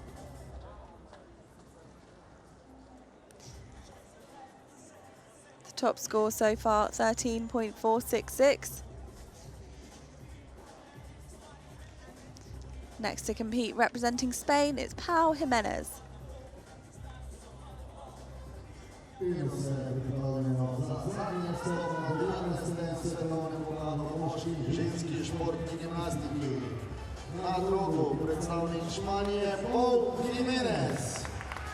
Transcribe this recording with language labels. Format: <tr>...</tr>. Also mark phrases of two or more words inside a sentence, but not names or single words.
<en>The top score so far, 13.466. Next to compete, representing Spain, it's Pau Jimenez.</en> <sl>Ženski športni gimnastiki. Na drogu predstavnik Španije, Pau Jimenez.</sl>